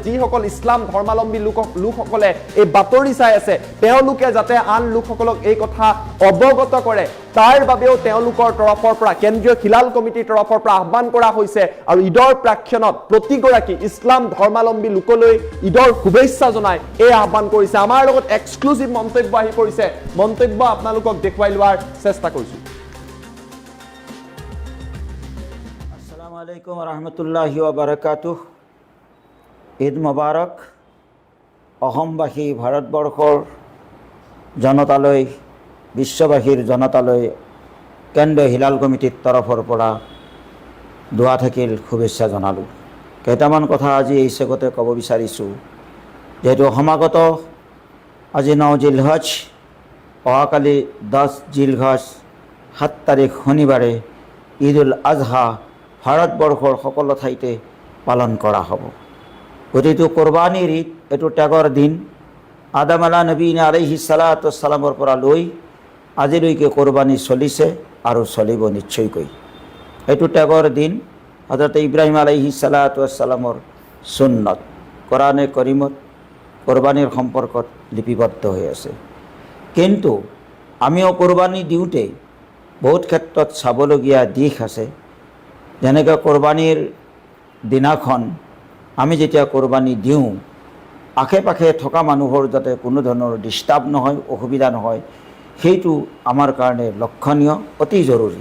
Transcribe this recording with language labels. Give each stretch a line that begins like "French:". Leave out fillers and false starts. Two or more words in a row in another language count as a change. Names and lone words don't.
Assamese: যিসকল ইছলাম ধৰ্মাৱলম্বী লোকসকলে এই বাতৰি চাই আছে তেওঁলোকে যাতে আন লোকসকলক এই কথা অৱগত কৰে তাৰ বাবেও তেওঁলোকৰ তৰফৰ পৰা কেন্দ্ৰীয় হিলাল কমিটিৰ তৰফৰ পৰা আহ্বান কৰা হৈছে আৰু ঈদৰ প্ৰাক্ষণত প্ৰতিগৰাকী ইছলাম ধৰ্মাৱলম্বী লোকলৈ ঈদৰ শুভেচ্ছা জনাই এই আহ্বান কৰিছে। আমাৰ লগত এক্সক্লুচিভ মন্তব্য আহি পৰিছে, মন্তব্য আপোনালোকক দেখুৱাই লোৱাৰ চেষ্টা কৰিছোঁ।
Arabic: السلام عليكم رحمة الله وبركاته. عيد مبارك.
Assamese: অসমবাসী ভাৰতবৰ্ষৰ জনতালৈ, বিশ্ববাসীৰ জনতালৈ কেন্দ্ৰীয় হিলাল কমিটিৰ তৰফৰ পৰা দোৱা থাকিল, শুভেচ্ছা জনালোঁ। কেইটামান কথা আজি এই চেগতে ক'ব বিচাৰিছোঁ। যিহেতু সমাগত আজি 9 জিলহজ, অহাকালি 10 জিলহজ 7 তাৰিখ শনিবাৰে ঈদ উল আজহা ভাৰতবৰ্ষৰ সকলো ঠাইতে পালন কৰা হ'ব। গতিকে কোৰবানীৰ ঈদ, এইটো ত্যাগৰ দিন। আদম
Arabic: على نبينا عليه الصلاة والسلام
Assamese: পৰা লৈ আজিলৈকে কোৰবানী চলিছে আৰু চলিব নিশ্চয়কৈ। এইটো ত্যাগৰ দিন। হযৰত ইব্ৰাহিম
Arabic: عليه الصلاة والسلام
Assamese: সুন্নত কোৰানে কৰিমত কোৰবানীৰ সম্পৰ্কত লিপিবদ্ধ হৈ আছে। কিন্তু আমিও কোৰবানী দিওঁতে বহুত ক্ষেত্ৰত চাবলগীয়া দিশ আছে। যেনেকৈ কোৰবানীৰ দিনাখন আমি যেতিয়া কোৰবানী দিওঁ আশে পাশে থকা মানুহৰ যাতে কোনো ধৰণৰ ডিষ্টাৰ্ব নহয়, অসুবিধা নহয়, সেইটো আমাৰ কাৰণে লক্ষণীয়, অতি জৰুৰী।